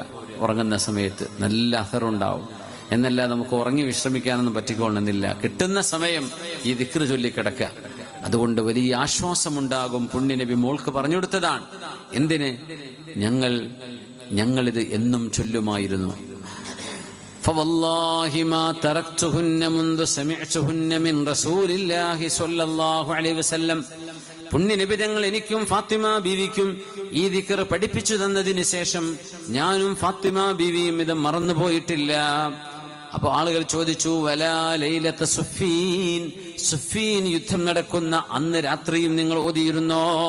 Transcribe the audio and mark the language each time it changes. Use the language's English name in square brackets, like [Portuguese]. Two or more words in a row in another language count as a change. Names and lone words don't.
[Malayalam] ഉറങ്ങുന്ന സമയത്ത് നല്ല അസറുണ്ടാവും. എന്നല്ല നമുക്ക് ഉറങ്ങി വിശ്രമിക്കാനൊന്നും പറ്റിക്കൊള്ളുന്നില്ല. കിട്ടുന്ന സമയം ഈ ദിക്ർ ചൊല്ലി കിടക്കുക. അതുകൊണ്ട് വലിയ ആശ്വാസമുണ്ടാകും. പുണ്യനബി മോൾക്ക് പറഞ്ഞു കൊടുത്തതാണ്. എന്തിന്? ഞങ്ങളിത് എന്നും ചൊല്ലുമായിരുന്നു. [Arabic] فوالله ما تركتهن منذ سمعتهن من رسول الله صلى الله عليه وسلم. [Malayalam] പുണ്യനബി തങ്ങൾ എനിക്കും ഫാത്തിമ ബീവിക്കും ഈ ദിക്ർ പഠിപ്പിച്ചു തന്നതിന് ശേഷം ഞാനും ഫാത്തിമ ബീവിയും ഇത് മറന്നുപോയിട്ടില്ല. അപ്പൊ ആളുകൾ ചോദിച്ചു, [Arabic] ولا ليلة صفين, [Malayalam] സുഫീൻ യുദ്ധം നടക്കുന്ന അന്ന് രാത്രിയും നിങ്ങൾ ഓതിയിരുന്നോ?